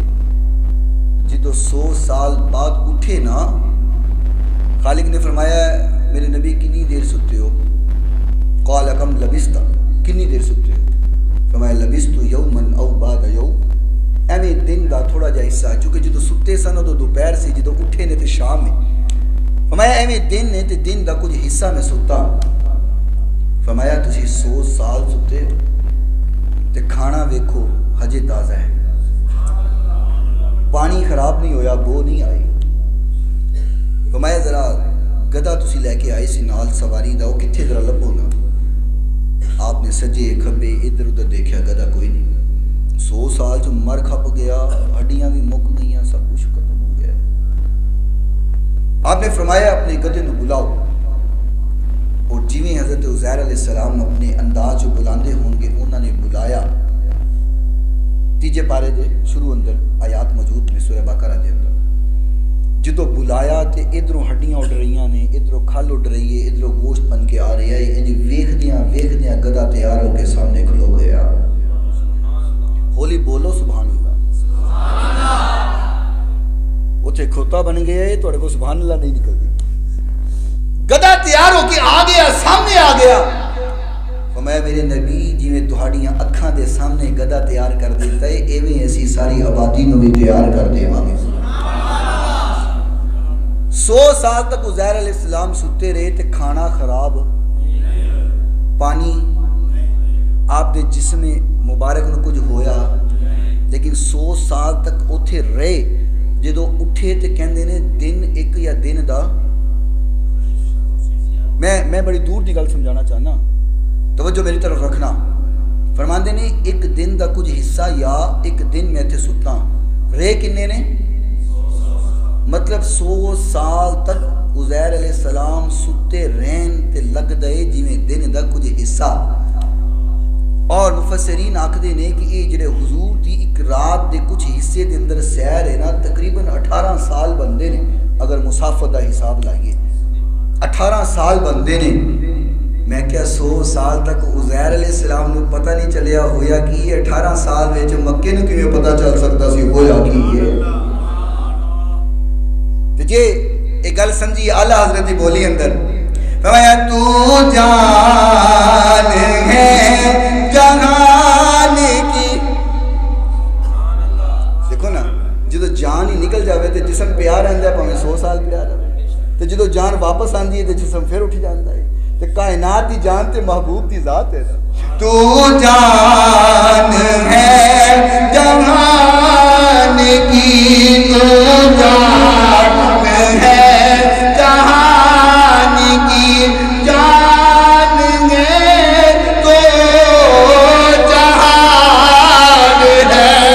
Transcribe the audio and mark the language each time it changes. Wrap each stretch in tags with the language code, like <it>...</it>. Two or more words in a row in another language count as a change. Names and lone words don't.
<pa>جدو 100 سال بعد اٹھے نا خالق نے فرمایا میرے نبی کنی دیر ستے ہو؟</pa> <ar>قال کم لبستا</ar> <pa>کنی دیر ستے ہو؟ فرمایا</pa> <ar>لبست یومن او بعد یوم.</ar> <pa>ایویں دن دا تھوڑا جا حصہ چونکہ جدو ستے سن تو دوپہر سے جدو اٹھے نے تے شام میں. فرمایا ایویں دن نے تے دن دا کچھ حصہ میں ستا. فرمایا تسی 100 سال ستے تے کھانا ویکھو ہجے تازہ ہے, پانی خراب نہیں ہویا, بو نہیں آئی. فرمایا ذرا گدا تسی لے کے آئے سی نال سواری دا, وہ کتھے ذرا لبو نا. آپ نے سجے کھبے ادھر ادھر دیکھا گدا کوئی نہیں. 100 سال جو مر کھپ گیا, ہڈیاں بھی مک گئیاں, سب کچھ ختم ہو گیا. آپ نے فرمایا اپنے گدے نو بلاؤ. اور جویں حضرت عزیر</pa> <ar>علیہ السلام</ar> <pa>اپنے انداز جو بلاندے ہوں گے انہوں نے بلایا. 3 پارے دے شروع اندر آیات موجود نے سورہ بقرہ دے اندر. جدو بلایا تے ادھروں ہڈیاں اڑ رہیاں نے, ادھروں کھل اڑ رہی ہے, ادھروں گوشت بن کے آ رہی ہے. انہیں ویکھدیاں گدا تیار ہو کے سامنے کھلو گیا. ہولی بولو</pa> <ar>سبحان اللہ.</ar> <pa>اتھے کھوتا بن گیا ہے, تھوڑے کو</pa> <ar>سبحان اللہ</ar> <pa>نہیں نکلتی. گدا تیار ہو کے آ گیا, سامنے آ گیا. فرمایا میرے نبی جویں تہاڈیاں اکھاں دے سامنے گدا تیار کر دیتا ہے ایویں اسی ساری آبادی نو بھی تیار کر دیواں گے. 100 سال تک عزیر</pa> <ar>علیہ السلام</ar> <pa>ستے رہے تے کھانا خراب, پانی آپ دے جسم مبارک نو کچھ ہویا, لیکن 100 سال تک اوتھے رہے. جدو اٹھے تے کہندے نے دن ایک یا دن دا, میں بڑی دور دی گل سمجھانا چاہنا, توجہ میری طرف رکھنا. فرماندے نے ایک دن دا کچھ حصہ یا ایک دن میں تے ستا رہے کنے نے, مطلب 100 سال تک عزیر</pa> <ar>علیہ السلام</ar> <pa>ستے رہن تے لگ دے جویں دن دا کچھ حصہ. اور مفسرین آکھدے نے کہ یہ جڑے حضور دی ایک رات دے کچھ حصے دے اندر سیر ہے نا, تقریباً 18 سال بندے نے. اگر مسافت دا حساب لائیے 18 سال بندے نے. میں کیا 100 سال تک عزیر</pa> <ar>علیہ السلام</ar> <pa>نے پتہ نہیں چلیا ہویا کہ یہ 18 سال وچ مکے نو کیویں پتہ چل سکتا سی ہویا کی ہے. تے جے ایک گل سمجھی اعلی حضرت دی بولی اندر فرمایا</pa> <ur>تو جان ہے جہان کی.</ur> <pa>دیکھو نا جدو جان ہی نکل جاوے تے جسم پیار رہندا ہے پاویں 100 سال پیار رہے, تے جدو جان واپس آندی ہے تے جسم پھر اٹھ جاندا ہے. تے کائنات دی جان تے محبوب دی ذات ہے.</pa> <ur>تو جان ہے جہان کی, تو جان ہے جہان کی, جان ہے تو جہان ہے.</ur>